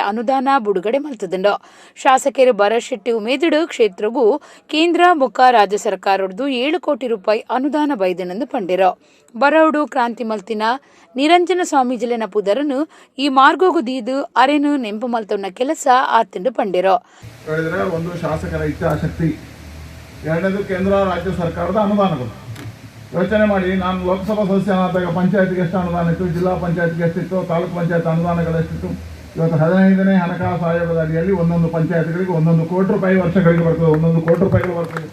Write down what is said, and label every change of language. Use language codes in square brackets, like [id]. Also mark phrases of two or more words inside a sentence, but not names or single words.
[tcy] ಅನುದಾನ ಬಿಡುಗಡೆ ಮಲ್ತದಂಡ ಶಾಸಕರು ಭರತ್ ಶೆಟ್ಟಿ ಉಮೇದಿಡು ಕ್ಷೇತ್ರಗೂ ಕೇಂದ್ರ ಬೊಕ್ಕ ರಾಜ್ಯ ಸರ್ಕಾರದ್ದು 7 ಕೋಟಿ ರೂಪಾಯಿ ಅನುದಾನ ಬೈದನೆಂದು ಪಂಡಿರೋ ಬರೌಡು ಕ್ರಾಂತಿ ಮಲ್ತಿನ ನಿರಂಜನ ಸ್ವಾಮೀಜಿಲೆನ ಪುದರನು ಈ ಮಾರ್ಗೋಗು ದೀದು ಅರೆನು ನೆಂಪು ಮಲ್ತವನ್ನ ಕೆಲಸ ಆತಿಂಡು ಪಂಡಿರೋ. [kn] ಒಂದು ಶಾಸಕರ ಇಚ್ಛಾಶಕ್ತಿ, ಎರಡನೇದು ಕೇಂದ್ರ ರಾಜ್ಯ ಸರ್ಕಾರದ ಅನುದಾನಗಳು. ಯೋಚನೆ ಮಾಡಿ, ನಾನು ಲೋಕಸಭಾ ಸದಸ್ಯನಾದಾಗ ಪಂಚಾಯತ್ಗೆ ಎಷ್ಟು ಅನುದಾನ ಇತ್ತು, ಜಿಲ್ಲಾ ಪಂಚಾಯತ್ಗೆ ಎಷ್ಟಿತ್ತು, ತಾಲೂಕು ಪಂಚಾಯತ್ ಅನುದಾನಗಳೆಷ್ಟಿತ್ತು. ಇವತ್ತು 15ನೇ ಹಣಕಾಸು ಆಯೋಗದ ಅಡಿಯಲ್ಲಿ ಒಂದೊಂದು ಪಂಚಾಯತ್ಗಳಿಗೆ 1 ಕೋಟಿ ರೂಪಾಯಿ ವರ್ಷಗಳಿಗೆ ಬರ್ತದೆ, 1 ಕೋಟಿ ರೂಪಾಯಿಗಳು ಬರ್ತದೆ.